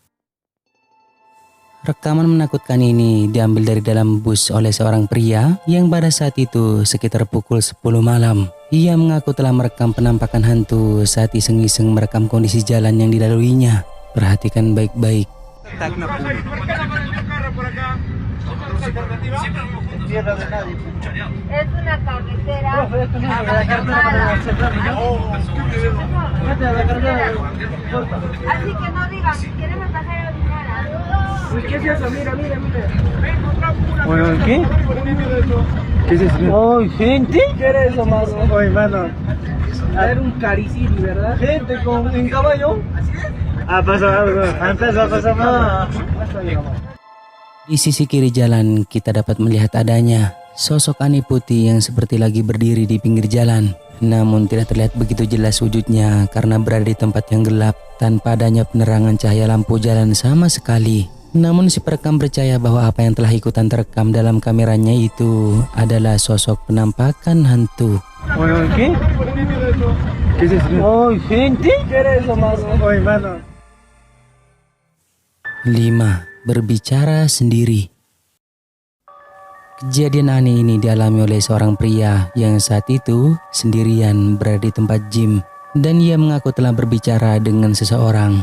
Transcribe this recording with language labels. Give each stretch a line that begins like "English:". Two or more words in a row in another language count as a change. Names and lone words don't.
Indonesian: Rekaman menakutkan ini diambil dari dalam bus oleh seorang pria yang pada saat itu sekitar pukul 10 malam. Ia mengaku telah merekam penampakan hantu saat iseng-iseng merekam kondisi jalan yang dilaluinya. Perhatikan baik-baik.
Spanish: Es una carretera. Así que no digan, queremos bajar a orinar. ¿Qué es eso? Mira. Bueno, ¿qué? ¿Qué es eso? ¡Ay, gente! ¿Qué era eso, mano? Oye, mano. Era un cariciri, ¿verdad? Gente en caballo. Pasó algo. Empezó a pasar más.
Indonesian: Di sisi kiri jalan kita dapat melihat adanya sosok aneh putih yang seperti lagi berdiri di pinggir jalan. Namun tidak terlihat begitu jelas wujudnya karena berada di tempat yang gelap tanpa adanya penerangan cahaya lampu jalan sama sekali. Namun si perekam percaya bahwa apa yang telah ikutan terekam dalam kameranya itu adalah sosok penampakan hantu.
Spanish: Bueno, ¿qué? ¿Qué es eso? ¡Ay, gente! ¿Qué era eso, mano? Oye, mano.
Indonesian: 5. Berbicara sendiri. Kejadian aneh ini dialami oleh seorang pria yang saat itu sendirian berada di tempat gym dan ia mengaku telah berbicara dengan seseorang.